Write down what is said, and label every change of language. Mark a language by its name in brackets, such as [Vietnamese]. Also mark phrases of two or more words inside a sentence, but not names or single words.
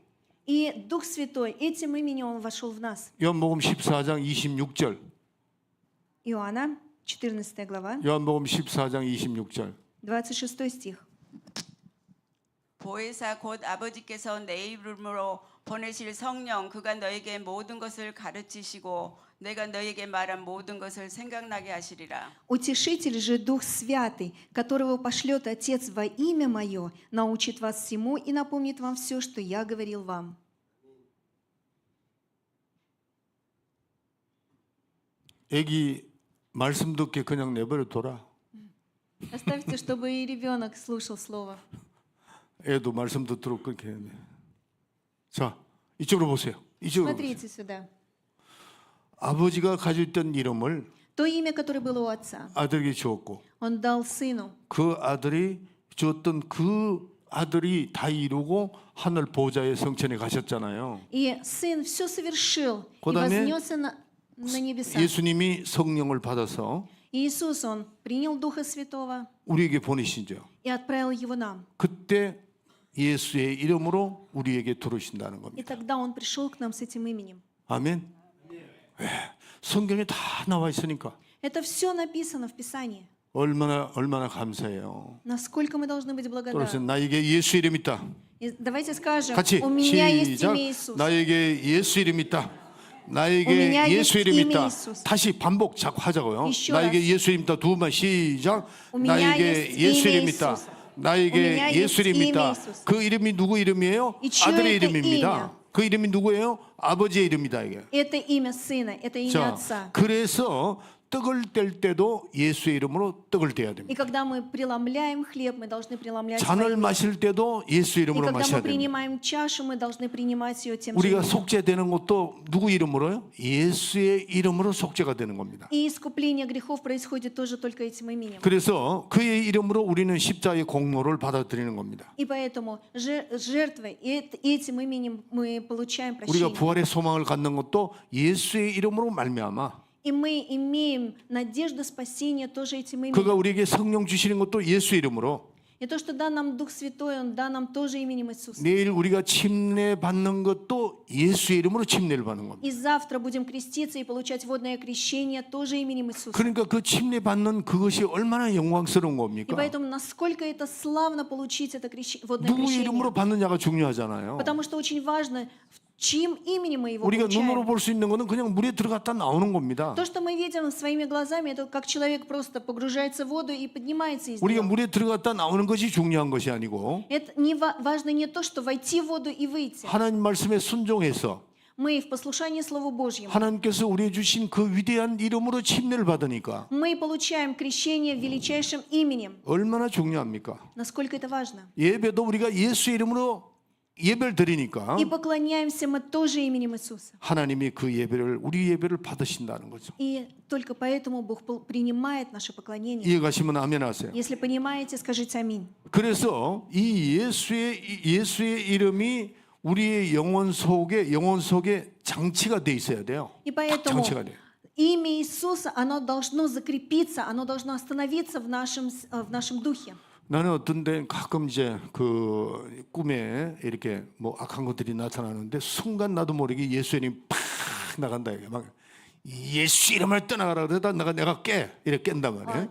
[Russian] и Дух Святой, этим именем он вошел в нас. [Korean] 요한복음 14장 26절. [Russian] Иоанна, 14 глава, [Korean] 요한복음 14장 26절. [Russian] 26 стих. [Korean] 보혜사 곧 아버지께서 내 이름으로 보내실 성령 그가 너에게 모든 것을 가르치시고 내가 너에게 말한 모든 것을 생각나게 하시리라. [Russian] Утешитель же Дух Святый, которого пошлет Отец во имя Мое, научит вас всему и напомнит вам все, что я говорил вам. [Korean] 애기 말씀 듣게 그냥 내버려 둬라. Оставьте, чтобы и ребенок слушал Слово. 애도 말씀 듣도록 그렇게 해야 돼. 자, 이쪽으로 보세요. 이쪽으로 보세요. [Russian] Смотрите сюда. [Korean] 아버지가 가지고 있던 이름을 [Russian] То имя, которое было у Отца, [Korean] 아들에게 주었고, [Russian] Он дал Сыну. [Korean] 그 아들이 주었던 그 아들이 다 이루고 하늘 보좌의 성천에 가셨잖아요. [Russian] И Сын все совершил и [Korean] 그다음에 [Russian] вознесся на небеса. [Korean] 예수님이 성령을 받아서 [Russian] Иисус, Он принял Духа Святого [Korean] 우리에게 보내시죠. [Russian] и отправил Его нам. [Korean] 그때 예수의 이름으로 우리에게 들어오신다는 [Russian] И [Korean] 겁니다. [Russian] тогда Он пришел к нам с этим именем. [Korean] 아멘. 예, 성경에 다 나와 있으니까 [Russian] Это все написано в Писании. [Korean] 얼마나 감사해요. [Russian] Насколько мы должны быть [Korean] 그래서 [Russian] благодарны. [Korean] 나에게 예수 이름 있다. [Russian] И давайте скажем: [Korean] 같이 [Russian] у меня есть [Korean] 시작. [Russian] имя Иисус. [Korean] 나에게 예수 이름 있다. [Russian] У [Korean] 나에게 [Russian] меня [Korean] 예수 [Russian] есть [Korean] 이름 [Russian] имя [Korean] 있다. [Russian] Иисус. [Korean] 다시 반복 자꾸 하자고요. [Russian] еще [Korean] 나에게 [Russian] раз. [Korean] 예수 이름 있다. 두 번 시작. [Russian] У меня [Korean] 나에게 [Russian] есть [Korean] 예수 [Russian] имя [Korean] 이름 있다. [Russian] Иисуса. У [Korean] 나에게 [Russian] меня [Korean] 예수 [Russian] есть [Korean] 이름 [Russian] имя [Korean] 있다. [Russian] Иисуса. [Korean] 그 이름이 누구 이름이에요? [Russian] И чье [Korean] 아들의 [Russian] это [Korean] 이름입니다. [Russian] имя? [Korean] 그 이름이 누구예요? 아버지의 이름이다 이게. [Russian] Это имя Сына, это имя [Korean] 자, [Russian] Отца. [Korean] 그래서 떡을 뗄 때도 예수의 이름으로 떡을 떼야 [Russian] И [Korean] 됩니다. [Russian] когда мы преломляем хлеб, мы должны преломлять [Korean] 잔을 [Russian] во имя. [Korean] 마실 때도 예수 [Russian] И [Korean] 이름으로 [Russian] когда [Korean] 마셔야 [Russian] мы [Korean] 됩니다. [Russian] принимаем чашу, мы должны принимать ее тем же [Korean] 우리가 [Russian] именем. [Korean] 속죄되는 것도 누구 이름으로요? 예수의 이름으로 속죄가 되는 겁니다. [Russian] И искупление грехов происходит тоже только этим именем. [Korean] 그래서 그의 이름으로 우리는 십자가의 공로를 받아들이는 겁니다. [Russian] И поэтому жертвой этим именем мы получаем [Korean] 우리가 [Russian] прощение. [Korean] 부활의 소망을 갖는 것도 예수의 이름으로 말미암아. [Russian] И мы имеем надежду спасения тоже этим [Korean] 그가 [Russian] именем. [Korean] 우리에게 성령 주시는 것도 예수 이름으로. [Russian] И то, что дан нам Дух Святой, Он дан нам тоже именем Иисуса. [Korean] 내일 우리가 침례 받는 것도 예수의 이름으로 침례를 받는 겁니다. [Russian] И завтра будем креститься и получать водное крещение тоже именем Иисуса. [Korean] 그러니까 그 침례 받는 그것이 얼마나 영광스러운 [Russian] И [Korean] 겁니까? [Russian] поэтому насколько это славно получить это водное [Korean] 누구 [Russian] крещение. [Korean] 이름으로 받느냐가 중요하잖아요. [Russian] Потому что очень важно, чьим именем мы его [Korean] 우리가 눈으로 [Russian] получаем. [Korean] 볼 수 있는 것은 그냥 물에 들어갔다 나오는 겁니다. [Russian] То, что мы видим своими глазами, это как человек просто погружается в воду и поднимается из [Korean] 우리가 [Russian] нее. [Korean] 물에 들어갔다 나오는 것이 중요한 것이 아니고 [Russian] Это важно не то, что войти в воду и выйти. [Korean] 하나님 말씀에 순종해서 [Russian] Мы в послушании Слову Божьему. [Korean] 하나님께서 우리에게 주신 그 위대한 이름으로 침례를 받으니까 [Russian] Мы получаем крещение величайшим именем. [Korean] 얼마나 중요합니까? [Russian] Насколько это важно. [Korean] 예배도 우리가 예수 이름으로 예배를 드리니까 [Russian] И поклоняемся мы тоже именем Иисуса. [Korean] 하나님이 그 예배를 우리 예배를 받으신다는 거죠. [Russian] И только поэтому Бог принимает наше поклонение. [Korean] 이해가시면 아멘 하세요. [Russian] Если понимаете, скажите аминь. [Korean] 그래서 이 예수의 이름이 우리의 영혼 속에 장치가 돼 있어야 돼요. [Russian] И [Korean] 딱 [Russian] поэтому [Korean] 장치가 돼요. [Russian] имя Иисуса, оно должно закрепиться, оно должно остановиться в нашем духе. [Korean] 나는 어떤 데 가끔 이제 그 꿈에 이렇게 뭐 악한 것들이 나타나는데 순간 나도 모르게 예수의 이름이 팍 나간다 이게 막 예수 이름을 떠나가라 그러다 내가 깨 이렇게 깬단 말이에요.